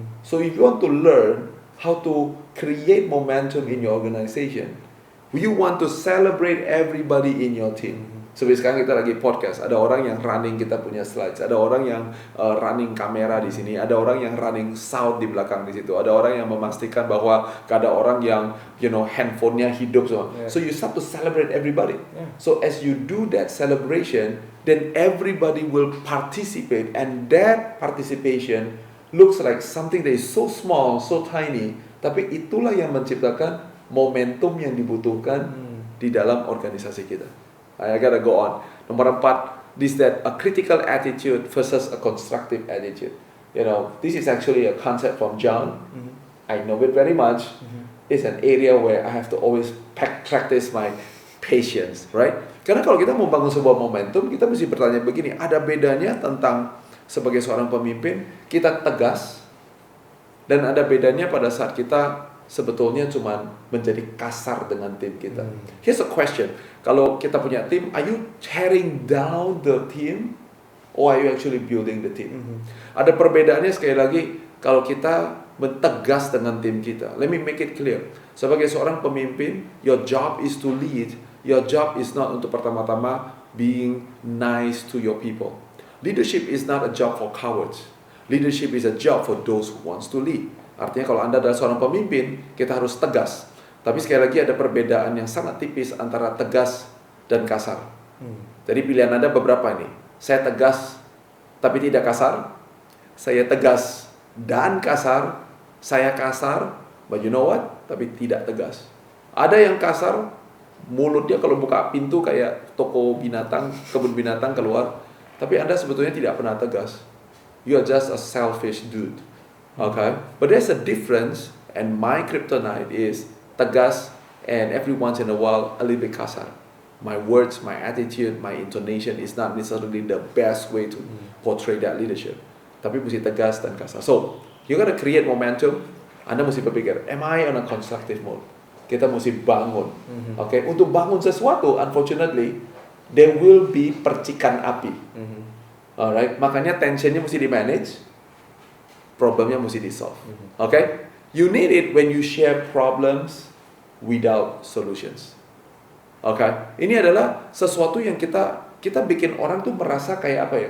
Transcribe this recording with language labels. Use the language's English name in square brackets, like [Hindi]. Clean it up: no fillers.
[English] So if you want to learn how to create momentum in your organization, you want to celebrate everybody in your team. [Indonesian] Seperti sekarang kita lagi podcast, ada orang yang running kita punya slides, ada orang yang running kamera di sini, ada orang yang running sound di belakang di situ, ada orang yang memastikan bahwa ada orang yang, [English] you know, [Indonesian] handphonenya hidup semua. [English] So you start to celebrate everybody. So as you do that celebration, then everybody will participate, and that participation looks like something that is so small, so tiny, [Indonesian] tapi itulah yang menciptakan momentum yang dibutuhkan di dalam organisasi kita. [English] I gotta go on. [Indonesian] Nomor 4, [English] this that a critical attitude versus a constructive attitude. You know, this is actually a concept from John. I know it very much. It's an area where I have to always practice my patience, right? [Indonesian] Karena kalau kita membangun sebuah momentum, kita mesti bertanya begini, ada bedanya tentang sebagai seorang pemimpin, kita tegas, dan ada bedanya pada saat kita sebetulnya cuma menjadi kasar dengan tim kita. [English] Here's a question, [Indonesian] kalau kita punya tim, [English] are you tearing down the team, or are you actually building the team? [Indonesian] Ada perbedaannya sekali lagi, kalau kita tegas dengan tim kita. [English] Let me make it clear. [Indonesian] Sebagai seorang pemimpin, [English] your job is to lead. Your job is not [Indonesian] untuk pertama-tama [English] being nice to your people. Leadership is not a job for cowards. Leadership is a job for those who wants to lead. [Indonesian] Artinya kalau Anda adalah seorang pemimpin, kita harus tegas. Tapi sekali lagi ada perbedaan yang sangat tipis antara tegas dan kasar. Jadi pilihan Anda beberapa ini. Saya tegas tapi tidak kasar. Saya tegas dan kasar. Saya kasar, [English] but you know what? [Indonesian] Tapi tidak tegas. Ada yang kasar, mulutnya kalau buka pintu kayak toko binatang, kebun binatang keluar. Tapi Anda sebetulnya tidak pernah tegas. [English] You are just a selfish dude. Okay? But there's a difference, and my kryptonite is tegas, and every once in a while a little bit kasar. My words, my attitude, my intonation is not necessarily the best way to portray that leadership. [Indonesian] Tapi mesti tegas dan kasar. [English] So, you gotta create momentum. [Indonesian] Anda mesti berpikir, [English] am I on a constructive mode? [Indonesian] Kita mesti bangun. [English] Okay? [Indonesian] Untuk bangun sesuatu, [English] unfortunately, there will be [Indonesian] percikan api. Alright? Makanya tensionnya mesti di-manage, problemnya mesti di-solve. Okay? [English] You need it when you share problems without solutions. Okay? [Indonesian] Ini adalah sesuatu yang kita bikin orang tuh merasa kayak apa ya?